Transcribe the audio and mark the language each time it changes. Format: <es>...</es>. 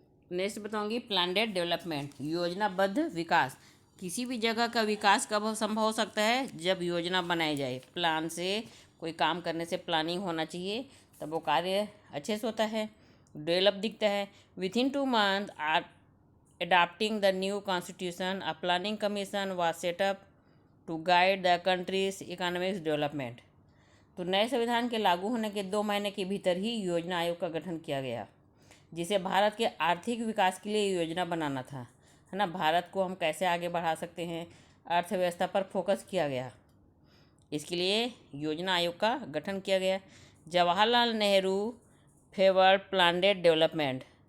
<hi>Next बताऊंगी planned development, योजनाबद्ध विकास। किसी भी जगह का विकास कब संभव हो सकता है? जब योजना बनाई जाए। प्लान से कोई काम करने से प्लानिंग होना चाहिए, तब वो कार्य अच्छे से होता है, डेवलप दिखता है।</hi> <en>Within 2 months or adopting the new constitution, a planning commission was set up to guide the country's economic development।</en> <hi>तो नए संविधान के लागू होने के 2 महीने के भीतर ही योजना आयोग का गठन किया गया, जिसे भारत के आर्थिक विकास के लिए योजना बनाना था, है ना। भारत को हम कैसे आगे बढ़ा सकते हैं, अर्थव्यवस्था पर फोकस किया गया। इसके लिए योजना आयोग का गठन किया गया।</hi> <en>Jawaharlal Nehru favoured planned development.</en>